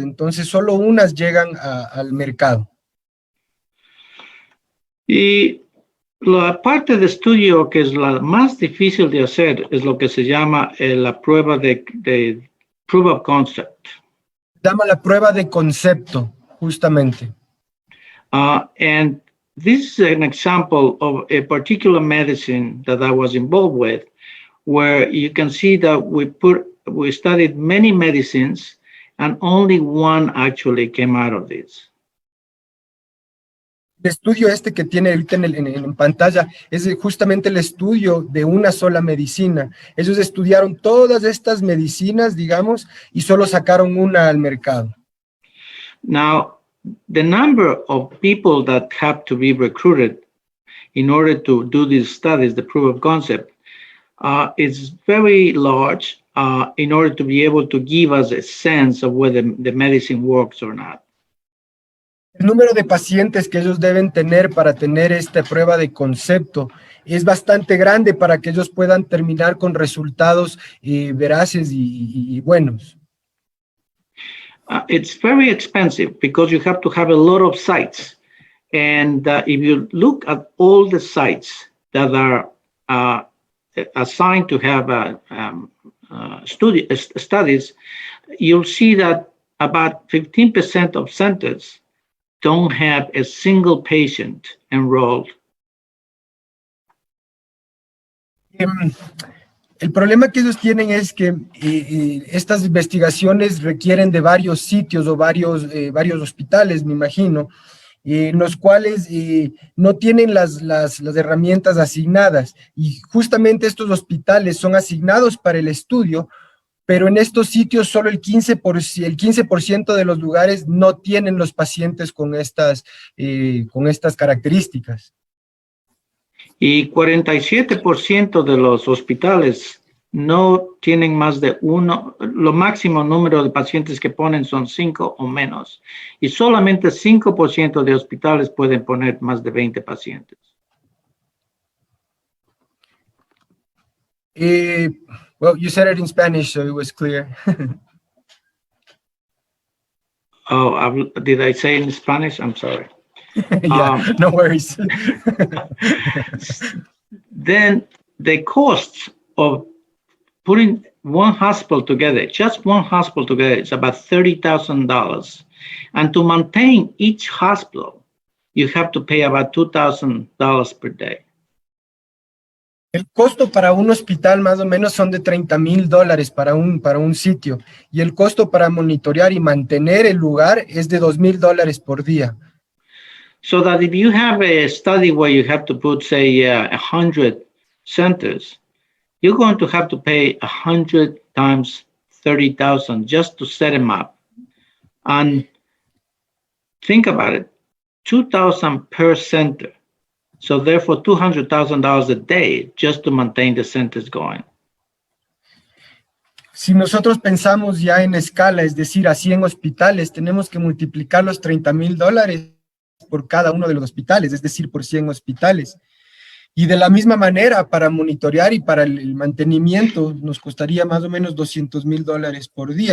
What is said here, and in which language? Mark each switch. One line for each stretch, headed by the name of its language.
Spanish: Entonces, solo unas llegan al mercado. Y la parte de estudio que es la más difícil de hacer es lo que se llama la prueba de
English: proof of concept.
Spanish: Llama la prueba de concepto, justamente.
English: And this is an example of a particular medicine that I was involved with, where you can see that we studied many medicines and only one actually came out of this.
Spanish: El estudio que tiene ahorita en pantalla es justamente el estudio de una sola medicina. Ellos estudiaron todas estas medicinas, digamos, y solo sacaron una al mercado.
English: Now, the number of people that have to be recruited in order to do these studies, the proof of concept, is very large in order to be able to give us a sense of whether the medicine works or not.
Spanish: El número de pacientes que ellos deben tener para tener esta prueba de concepto es bastante grande para que ellos puedan terminar con resultados veraces y buenos.
English: It's very expensive because you have to have a lot of sites. And if you look at all the sites that are assigned to have studies, you'll see that about 15% of centers don't have a single patient enrolled.
Spanish: El problema que ellos tienen es que estas investigaciones requieren de varios sitios o varios hospitales, me imagino, en los cuales no tienen las herramientas asignadas. Y justamente estos hospitales son asignados para el estudio pero en estos sitios solo el 15% de los lugares no tienen los pacientes con estas características. Y 47% de los hospitales no tienen más de uno, lo máximo número de pacientes que ponen son 5 o menos. Y solamente 5% de hospitales pueden poner más de 20 pacientes.
English: Well, you said it in Spanish, so it was clear. Oh, did I say in Spanish? I'm sorry. Yeah, no worries. Then the costs of putting one hospital together, just one hospital together, is about $30,000. And to maintain each hospital, you have to pay about $2,000 per day.
Spanish: El costo para un hospital más o menos son de $30,000 para un sitio, y el costo para monitorear y mantener el lugar es de $2,000 por día.
English: So that if you have a study where you have to put, say, 100 centers, you're going to have to pay 100 times 30,000 just to set them up. And think about it, 2,000 per center. So therefore, $200,000 a day just to maintain the centers going.
Spanish: Si nosotros pensamos ya en escala, es decir, a 100 hospitales, tenemos que multiplicar los $30,000 por cada uno de los hospitales, es decir, por 100 hospitales. Y de la misma manera, para monitorear y para el mantenimiento, nos costaría más o menos $200,000 por día.